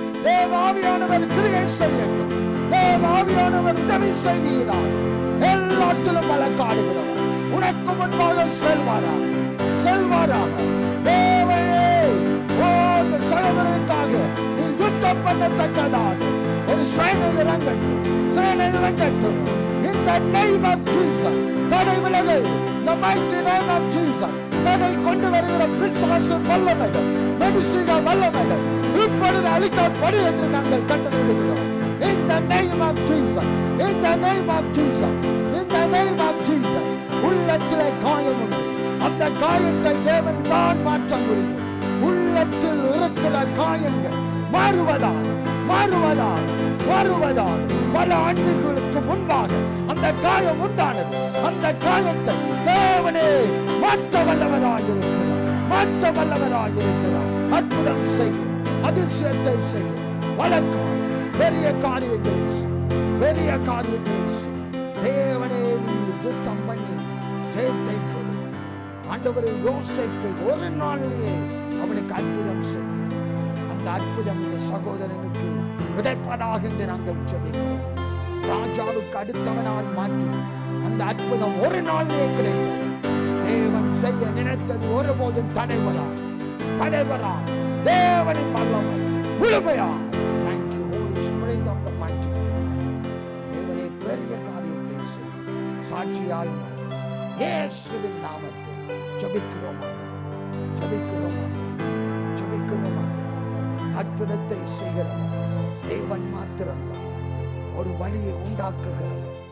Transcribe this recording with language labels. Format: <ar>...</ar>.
<ta>தேவ ஆவியானவர் கிரியை செய்யட்டும். தேவ ஆவியானவர் உதவி செய்கிறார். எல்லாத்திலும் வழக்காடுகிறவர் உனக்கு முன்பாக செல்வாராக, செல்வாராக. தேவனே, இந்த சகோதரனுக்காக நீ யுத்தம் பண்ணத்தக்கதாக ஒரு சேனை இறங்கட்டும், சேனை இறங்கட்டும்.</ta> <en>In the name of Jesus,</en> <ta>தடை விலகு.</ta> <en>The mighty name of Jesus,</en> <ta>தடை கொண்டு வருகிற பிசாசு வல்லமைகள், மெடிசின வல்லமைகள் இப்பொழுது அழிக்கப்படு என்று நாங்கள் கட்டளையிடுகிறோம்.</ta> <en>In the name of Jesus, in the name of Jesus, in the name of Jesus.</en> <ta>உள்ளத்திலே காயம் உண்டு. அந்த காயத்தை தேவன் தான் மாற்ற முடியும். உள்ளத்தில் இருக்கிற காயங்கள் மாறுவதாக, மாறுவதாக, மாறுவதாக. பல ஆண்டுகளுக்கு முன்பாக அந்த காயம் உண்டானது. அந்த காயத்தை தேவனே மாற்ற வல்லவராக இருக்கிறார், மாற்ற வல்லவராக இருக்கிறார். அற்புதம் செய்யும், அதிசயத்தை செய்யும். வழக்கம் பெரிய காரியங்களை செய்யும், பெரிய காரியங்களை செய்யும். தேவனே, நீ யுத்தம் பண்ணி ஜெயத்தை கொடு. ஆண்டவரை யோசிப்பை ஒரு நாளிலேயே அவனுக்கு அற்புதம் செய்யும். அந்த அற்புதம் இந்த சகோதரனுக்கு கிடைப்பதாக என்று நாங்கள் ஜெபிக்கிறோம். ராஜாவுக்கு அடுத்தவனாய் மாற்றி அந்த அற்புதம் ஒரு நாளிலே கிடைத்தது. தேவன் செய்ய நினைத்தது ஒருபோதும் தடைவரா, தடைவரா. தேவனின் வல்லமை முழுமையா.</ta> <en>Thank you, Holy Spirit of the mighty.</en> <ta>தேவனே, பெரிய காரியத்தை செய். சாட்சியாய் இயேசுவின் நாமத்தில் ஜெபிக்கிறோமா, ஜெபிக்கிறோமா, ஜெபிக்கிறோமா. அற்புதத்தை செய்கிறோம். தேவன் மாத்திரம்தான் ஒரு வழியை உண்டாக்குகிறவர்.</ta>